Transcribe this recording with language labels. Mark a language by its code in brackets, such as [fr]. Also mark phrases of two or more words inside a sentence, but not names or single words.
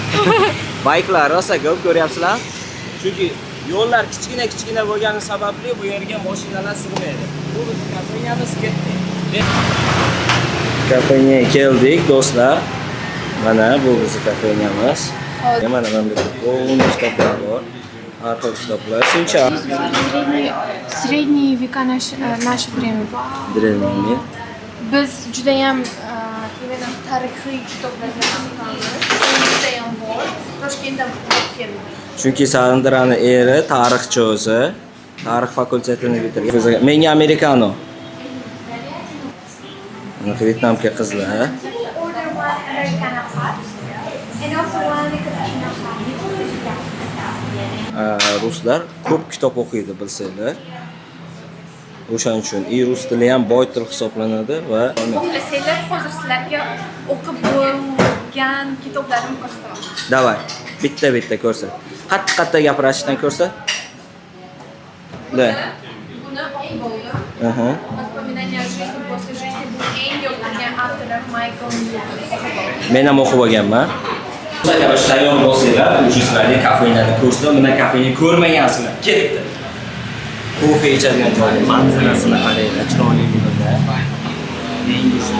[uz] Bayklar rosa ko'p ko'ryapsizlar. Chunki yo'llar kichkina bo'lgani sababli bu yerga mashinalar sig'maydi. Bu bizning kafenyamiz ketdi. Kafenya keldik, do'stlar. Mana bu bizning kafenyamiz. Mana bunda полный kitoblar bor. Arxiv kitoblar. Shuncha. [ru] Средние века наше время. Древние. [uz] Biz juda ham именно tarixiy kitoblarga qiziqamiz. Juda ham bor. Toshkentdan keldik. Chunki Sarandrani eri tarixchi o'zi. Tarix fakultetini bitirgan. Menga amerikano. Mana Vyetnamga qizlar. [en] Order one Americano hot and also one cappuccino hot. [uz] Ruslar ko'p kitob o'qiydi, bilsanglar. O'shaning uchun rus tili ham boy til hisoblanadi va O'qisanglar, hozir sizlarga o'qib bo'lgan kitoblarim ko'rsataman. Davay, bitta ko'rsat. Qattiq gapirishdan ko'rsat. Da. Buni o'qib bo'ldim. Aha. Воспоминания о жизни после жизни bu eng yoqtirgan avtorlar Michael Newton. Men ham o'qib olganman. Sizlar tayyor bo'lsanglar, sizlarga kafenyani ko'rsataman. Bunday kafeni ko'rmagansizlar. Ketdi. Kofe ichadigan joyning manzarasini qaranglar, chiroyliligida. Dengizda.